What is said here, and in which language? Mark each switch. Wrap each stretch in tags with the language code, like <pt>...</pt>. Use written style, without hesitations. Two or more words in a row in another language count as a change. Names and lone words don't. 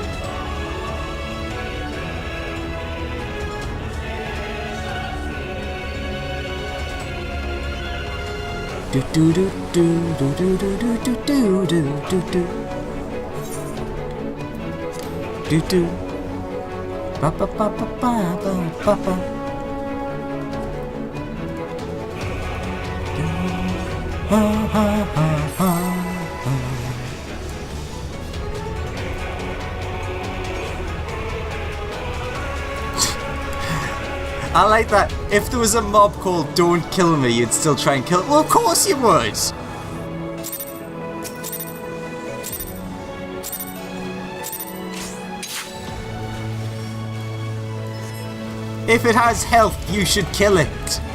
<en>Do do do do do do do do do do do do do do ba ba ba ba ba ba ba. Ha ha ha ha. I like that. If there was a mob called Don't Kill Me, you'd still try and kill it. Well, of course you would. If it has health, you should kill it.</en>